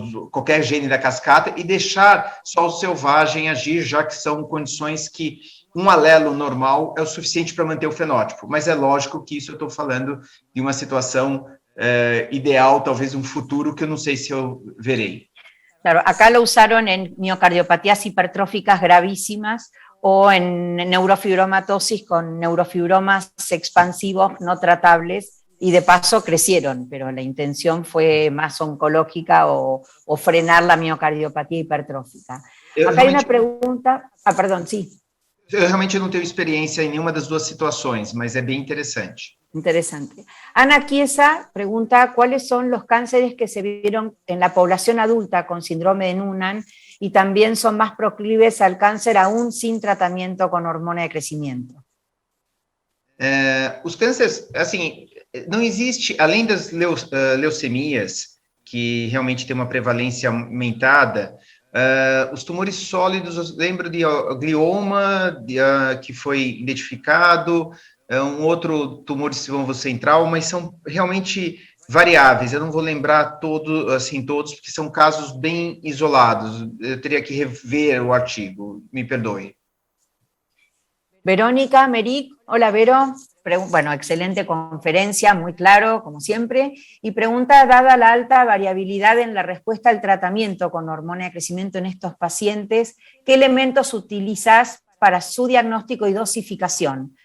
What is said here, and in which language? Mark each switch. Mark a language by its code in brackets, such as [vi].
[pt] qualquer gene da cascata e deixar só o selvagem agir, já que são condições que um alelo normal é o suficiente para manter o fenótipo. Mas é lógico que isso eu estou falando de uma situação ideal, talvez um futuro que eu não sei se eu verei. [es] Claro, acá lo usaron en miocardiopatías hipertróficas gravísimas o en neurofibromatosis con neurofibromas expansivos no tratables y de paso crecieron, pero la intención fue más oncológica o frenar la miocardiopatía hipertrófica. Acá hay una pregunta, perdón, sí. [pt] Eu realmente não tenho experiência em nenhuma das duas situações, mas é bem interessante. [es] Interesante. Ana Chiesa pregunta cuáles son los cánceres que se vieron en la población adulta con síndrome de Noonan y también son más proclives al cáncer aún sin tratamiento con hormona de crescimento. [pt] Os cânceres, assim, não existe, além das leucemias, que realmente tem uma prevalência aumentada, os tumores sólidos, eu lembro de glioma, que foi identificado, um outro tumor de sistema central, mas são realmente variáveis. Eu não vou lembrar todos, porque são casos bem isolados. Eu teria que rever o artigo, me perdoe. [es] Verónica Meric, hola Vero, bueno, excelente conferencia, muy claro, como siempre, y pregunta, dada la alta variabilidad en la respuesta al tratamiento con hormona de crecimiento en estos pacientes, ¿qué elementos utilizas para su diagnóstico y dosificación?